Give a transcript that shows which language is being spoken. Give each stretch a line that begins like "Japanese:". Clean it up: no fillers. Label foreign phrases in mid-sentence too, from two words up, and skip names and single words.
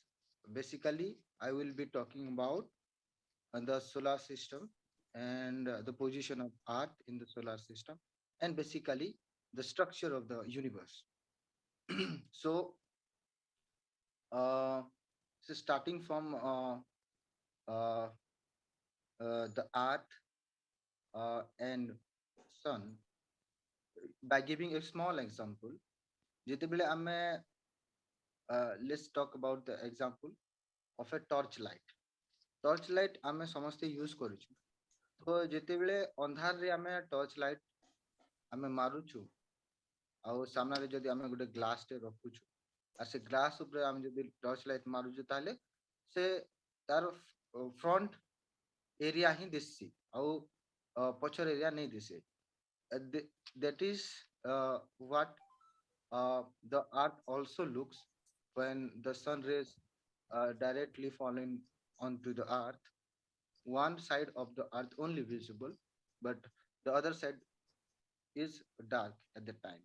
English: Basically, I will be talking about the solar system and the position of Earth in the solar system, and basically the structure of the universe. so, uh, so starting from uh, the Earth and Sun, by giving a small example,
Odia: ଯେତେବେଳେ ଆମେ
English: let's talk about the example of a torch light. Torch light
Odia: ଆମେ ସମସ୍ତେ use କରୁଛୁ. ତ ଯେତେବେଳେ ଅନ୍ଧାରରେ ଆମେ
English: torch light
Odia: ଆମେ ମାରୁଛୁ ଆଉ ସାମ୍ନାରେ ଯଦି ଆମେ ଗୋଟେ ଗ୍ଲାସଟେ ରଖୁଛୁ ଆଉ ସେ ଗ୍ଲାସ ଉପରେ ଆମେ ଯଦି
English: torch light
Odia: ମାରୁଛୁ ତାହେଲେ ସେ ତାର
English: front area
Odia: ହିଁ ଦିଶି ଆଉ ପଛର ଏରିଆ ନେଇ ଦିଶେ.
English: That is what the earth also looks when the sun rays directly falling onto the earth. One side of the earth only visible, but the other side is dark at the time.